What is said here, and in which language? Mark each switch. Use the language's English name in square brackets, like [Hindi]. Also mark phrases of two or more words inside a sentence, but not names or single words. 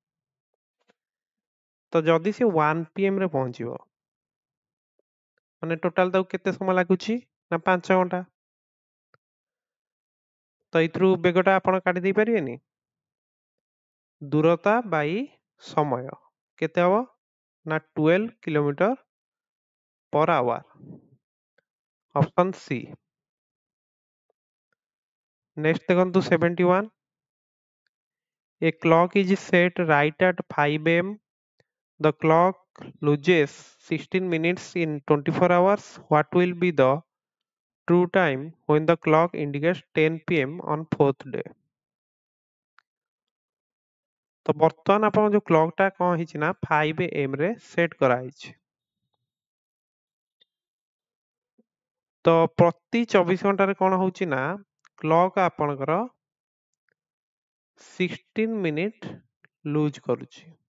[Odia] ତ ଯଦି ସେ 1 PM ରେ ପହଞ୍ଚିବ, ମାନେ ଟୋଟାଲ ତାକୁ କେତେ ସମୟ ଲାଗୁଛି ନା 5 ଘଣ୍ଟା। ତ ଏଇଥିରୁ ବେଗଟା ଆପଣ କାଟି ଦେଇ ପାରିବେନି? ଦୂରତା ବାଇ ସମୟ କେତେ ହବ ନା 12 [English] kilometer per hour. Option C. Next ଦେଖନ୍ତୁ 71. A clock is set right at 5 am. The clock loses 16 minutes in 24 hours. What will be the true time when the clock indicates 10 PM on 4th day? [Odia] ତ ବର୍ତ୍ତମାନ ଆପଣଙ୍କ ଯୋଉ କ୍ଲକ୍ ଟା କଣ ହେଇଛି ନା 5 AM ରେ ସେଟ୍ କରାହେଇଛି। ତ ପ୍ରତି 24 ଘଣ୍ଟାରେ କଣ ହଉଛି ନା କ୍ଲକ୍ ଆପଣଙ୍କର 16 [English] minute lose [Odia] କରୁଛି।